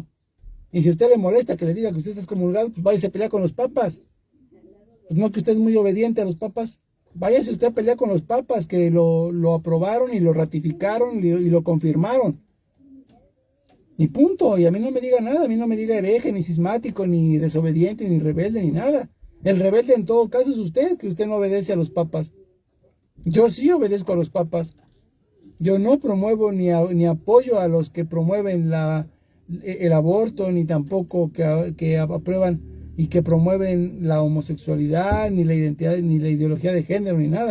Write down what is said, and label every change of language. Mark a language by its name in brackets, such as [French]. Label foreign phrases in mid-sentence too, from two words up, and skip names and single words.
[Spanish] Y si a usted le molesta que le diga que usted está excomulgado, pues váyase a pelear con los papas. Pues no que usted es muy obediente a los papas. Váyase usted a pelear con los papas que lo aprobaron y lo ratificaron y lo confirmaron. Y punto. Y a mí no me diga nada. A mí no me diga hereje, ni cismático, ni desobediente, ni rebelde, ni nada. El rebelde en todo caso es usted, que usted no obedece a los papas. Yo sí obedezco a los papas. Yo no promuevo ni apoyo a los que promueven el aborto, ni tampoco que aprueban y que promueven la homosexualidad, ni la identidad, ni la ideología de género, ni nada.